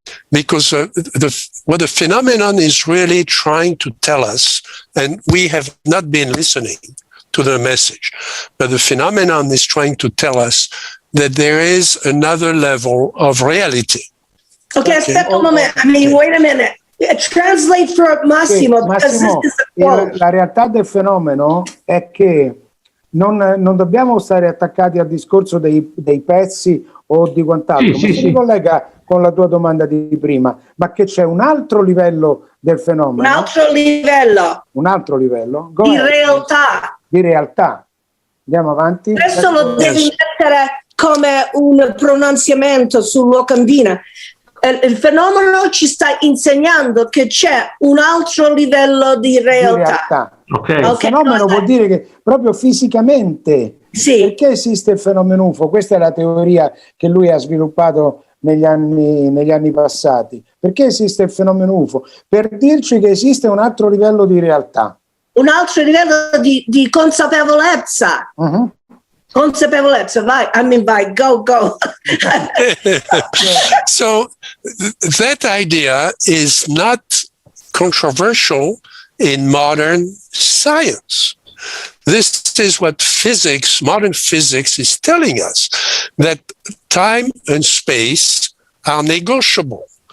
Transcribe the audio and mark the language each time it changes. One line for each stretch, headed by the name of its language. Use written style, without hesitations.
English: Because what the phenomenon is really trying to tell us, and we have not been listening to the message, but the phenomenon is trying to tell us that there is another level of reality.
Italian: Okay, aspetta un momento.
English: I mean, wait a minute. Translate for Massimo.
Italian: Massimo, la realtà del fenomeno è che non dobbiamo stare attaccati al discorso dei pezzi o di quant'altro, ma si ricollega con la tua domanda di prima, ma che c'è un altro livello del fenomeno. Un altro livello. Un altro livello. Di realtà. Di realtà. Andiamo avanti. Questo lo devi mettere come un pronunziamento sul locandina. Il fenomeno ci sta insegnando che c'è un altro livello di realtà. Okay. Il fenomeno vuol dire che proprio fisicamente, perché esiste il fenomeno UFO? Questa è la teoria che lui ha sviluppato negli anni passati. Perché esiste il fenomeno UFO? Per dirci che esiste un altro livello di realtà. Un altro livello di consapevolezza. Consapevolezza, vai, vai, go.
English: So that idea is not controversial in modern science. This is what modern physics is telling us, that time and space are negotiable.